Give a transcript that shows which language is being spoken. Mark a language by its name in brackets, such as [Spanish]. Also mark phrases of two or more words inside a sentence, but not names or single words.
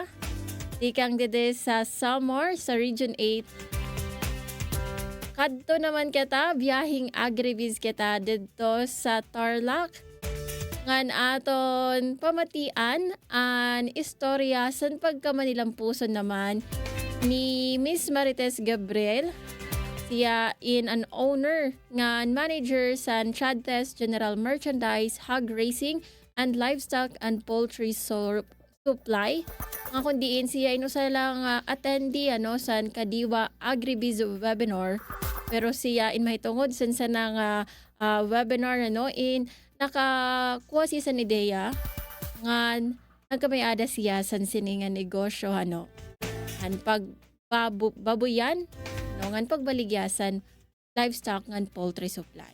[Waray] Ikang dede sa Samar, sa Region 8. Kadto naman kita, biyahing agribiz kita dito sa Tarlac. Ngan aton pamatian, an istorya san pagkamanilang puso naman ni Miss Marites Gabriel. Siya in an owner ngan manager sa Chadtes General Merchandise, Hog Racing, and Livestock and Poultry Supply. Nga kundiin siya inusa lang attendee sa Kadiwa Agribiz webinar. Pero siya in mahitungod sa nga webinar in nakakuha siya sa ideya nga nagkamayada siya sa siningan negosyo an pagbabuyan ngan pagbaligyasan [English] livestock and poultry supply.